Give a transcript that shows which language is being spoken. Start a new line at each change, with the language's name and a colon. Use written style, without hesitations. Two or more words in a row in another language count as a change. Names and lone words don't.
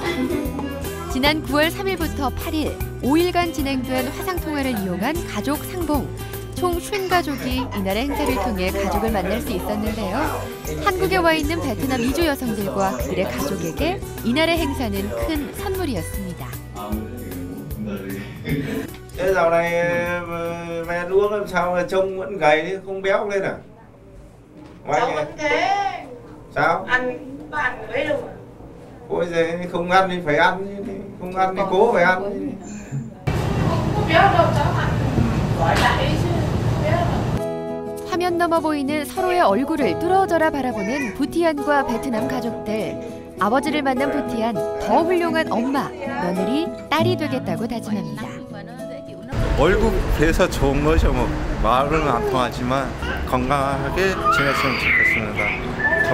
Korean: 지난 9월 3일부터 8일 5일간 진행된 화상통화를 이용한 가족 상봉. 총 50가족이 이날의 행사를 통해 가족을 만날 수 있었는데요. 한국에 와 있는 베트남 이주 여성들과 그들의 가족에게 이날의 행사는 큰 선물이었습니다.
Vietnamese: Thế dạo này về nuông làm sao mà trông vẫn gầy đi, không béo lên à? Sao vẫn thế? Sao? Ăn mấy đâu mà. Ôi giời, không ăn thì phải ăn chứ, không ăn thì cố phải ăn chứ. Không béo đâu cháu ăn. Gọi lại chứ.
Korean: 화면 넘어 보이는 서로의 얼굴을 뚫어져라 바라보는 부티안과 베트남 가족들. 아버지를 만난 부티안, 더 훌륭한 엄마, 며느리, 딸이 되겠다고 다짐합니다. 월급 배서 좋은 거죠. 뭐 말은 안 통하지만 건강하게 지냈으면 좋겠습니다.